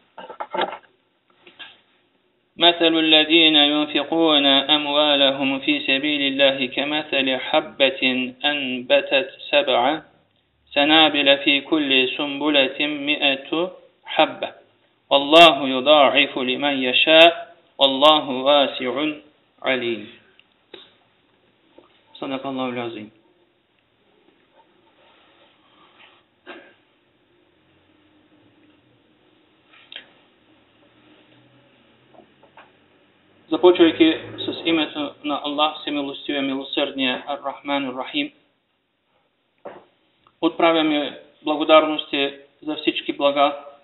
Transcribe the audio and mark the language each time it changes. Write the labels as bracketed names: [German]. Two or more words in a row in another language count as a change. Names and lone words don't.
[Arabic] مثل الذين ينفقون أموالهم في سبيل الله كمثل حبة أنبتت 7 سنابل في كل سنبلة 100 حبة والله يضاعف لمن يشاء والله واسع عليم صدق الله العظيم. [Bulgarian] Започвайки с името на Аллах, всемилостивия, милосърдния, Ар-Рахман, Ар-Рахим, отправяме благодарности за всички блага,